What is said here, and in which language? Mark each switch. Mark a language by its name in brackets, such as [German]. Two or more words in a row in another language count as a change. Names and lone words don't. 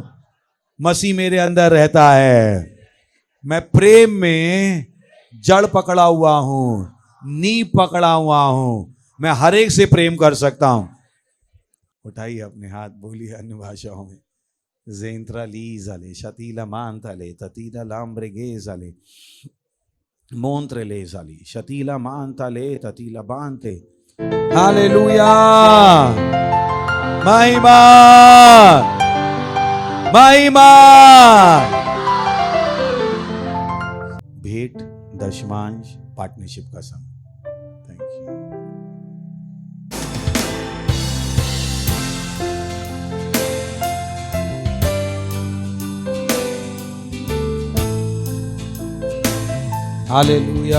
[Hindi] मसीह मेरे अंदर रहता है। मैं प्रेम में जड़ पकड़ा हुआ हूं, नींव पकड़ा हुआ हूं। मैं हर एक से प्रेम कर सकता हूं। उठाइए अपने हाथ, बोलिए अन्य भाषाओं में। जेंत्रा ली जाले, शतीला मानताले, ततीला लाम्ब्रेगे जाले, मोंत्र ले जाली, शतीला मानताले, ततीला बांते। हालेलुया। महिमा, महिमा। भेंट, दशमांश, पार्टनरशिप का समय। [English] Thank you. Hallelujah.